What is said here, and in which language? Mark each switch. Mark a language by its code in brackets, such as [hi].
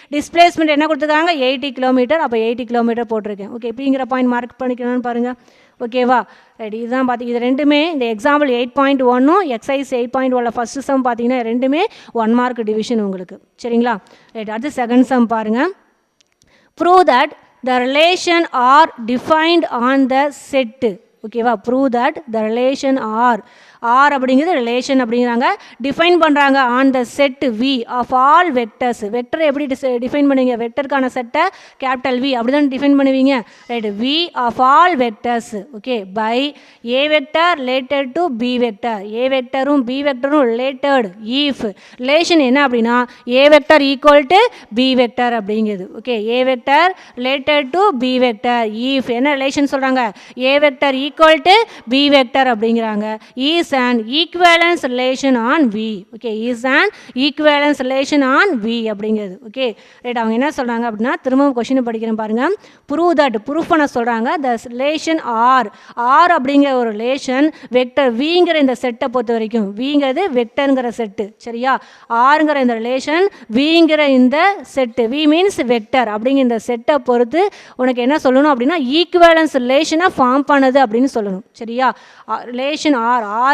[ta] Displacement என்ன கொடுத்துருக்காங்க 80 kilometre. அப்போ 80 கிலோமீட்டர் போட்டிருக்கேன். ஓகே இப்படிங்கிற பாயிண்ட் மார்க் பண்ணிக்கணும்னு பாருங்கள். ஓகேவா ரைட் இதுதான் பார்த்து இது ரெண்டுமே இந்த எக்ஸாம்பிள் 8.1ம் எக்ஸைஸ் 8.1ல ஃபஸ்ட்டு சம் பார்த்தீங்கன்னா ரெண்டுமே 1 மார்க் டிவிஷன் உங்களுக்கு. சரிங்களா ரைட் அடுத்து செகண்ட் சம் பாருங்கள். [en] Prove that the relation are defined on the set. [ta] ஓகேவா [en] prove that the relation are [ta] அப்படிங்கிறது ரிலேஷன் அப்படிங்கிறாங்க டிஃபைன் பண்ணுறாங்க [en] On the set V of all vectors. [ta] Vector எப்படி டிஃபைன் பண்ணுவீங்க வெக்டருக்கான செட்டை கேபிட்டல் வி அப்படி தான் டிஃபைன் பண்ணுவீங்க right. [en] V of all vectors okay by A vector related to B vector. [ta] A வெக்டரும் B வெக்டரும் related if relation என்ன அப்படின்னா [en] A vector equal to B vector [ta] அப்படிங்கிறது. Okay A vector related to be vector if என்ன relation சொல்கிறாங்க [en] A vector equal to B vector [ta] அப்படிங்கிறாங்க. [en] Is an equivalence relation on V. Okay is an equivalence relation on V அப்படிங்கிறது. [ta] Okay right அவங்க என்ன சொல்கிறாங்க அப்படின்னா திரும்பவும் கொஸ்டின் படிக்கிறேன் பாருங்கள். ப்ரூவ் தட் ப்ரூஃப் பண்ண சொல்கிறாங்க [en] the relation R [ta] அப்படிங்கிற ஒரு ரிலேஷன் வெக்டர் விங்கிற இந்த செட்டை பொறுத்த வரைக்கும் விங்கிறது வெக்டருங்கிற செட்டு. சரியா ஆருங்கிற இந்த ரிலேஷன் விங்கிற இந்த செட்டு வி மீன்ஸ் வெக்டர் அப்படிங்கிற இந்த செட்டை பொறுத்து உனக்கு என்ன சொல்லணும் அப்படின்னா ஈக்குவேலன்ஸ் ரிலேஷனை ஃபார்ம் பண்ணுது அப்படின்னு சொல்லணும். சரியா ரிலேஷன் ஆர்